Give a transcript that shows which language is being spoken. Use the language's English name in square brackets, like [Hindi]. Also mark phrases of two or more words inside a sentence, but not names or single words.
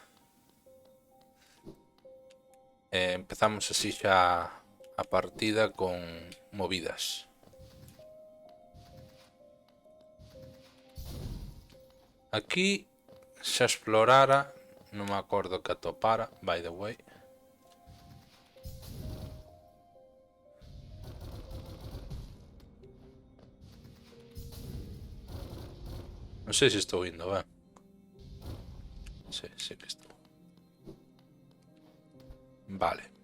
[Galician] Empezamos así xa a partida con movidas. Aquí xa explorara, non me acordo que atopara, [English] by the way. [Galician] Non sei se estou indo, ben. Sí que estou. Vale.